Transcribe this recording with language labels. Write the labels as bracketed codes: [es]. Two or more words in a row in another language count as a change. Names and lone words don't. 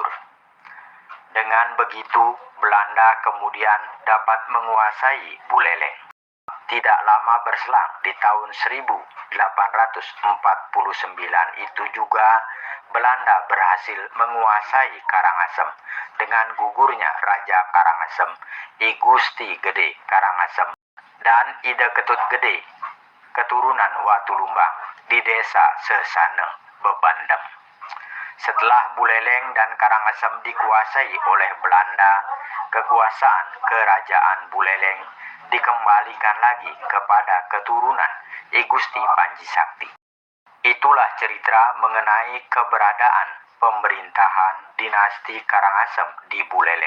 [id] Dengan begitu, Belanda kemudian dapat menguasai Buleleng. Tidak lama berselang, di tahun 1849 itu juga Belanda berhasil menguasai Karangasem dengan gugurnya Raja Karangasem, I Gusti Gede Karangasem, dan Ida Ketut Gede, keturunan Watulumbang, di desa Sesane, Bebandem. Setelah Buleleng dan Karangasem dikuasai oleh Belanda, kekuasaan kerajaan Buleleng dikembalikan lagi kepada keturunan I Gusti Panji Sakti. Itulah cerita mengenai keberadaan pemerintahan dinasti Karangasem di Buleleng.